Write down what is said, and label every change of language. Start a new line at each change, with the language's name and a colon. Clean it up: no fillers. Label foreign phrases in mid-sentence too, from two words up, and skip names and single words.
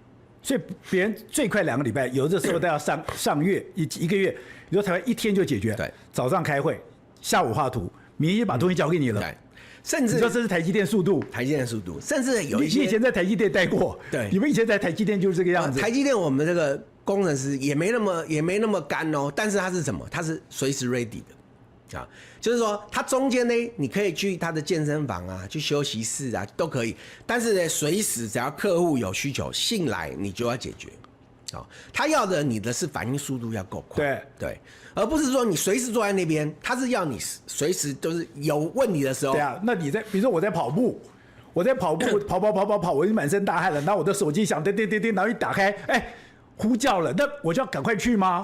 Chinese: 所以別人最快2個禮拜，有的時候都要上月一個月，你說台灣1天就解決。對，早上開會，下午畫圖，明天就把東西交給你了。甚至你說這是台積電速度，甚至有一些，你以前在台積電待過，對，你們以前在台積電就是這個樣子。台積電我們這個工程師也沒那麼乾哦，但是它是什麼？它是隨時 ready 的，就是說它中間呢，你可以去它的健身房啊，去休息室啊，都可以。但是呢，隨時只要客戶有需求，信來你就要解決。他要的你的是反應速度要夠快，對，而不是說你隨時坐在那邊，他是要你隨時都是有問題的時候。對啊，那你比如說我在跑步，跑，我已經滿身大汗了，然後我的手機響，叮，然後一打開，呼叫了，那我就要趕快去嗎？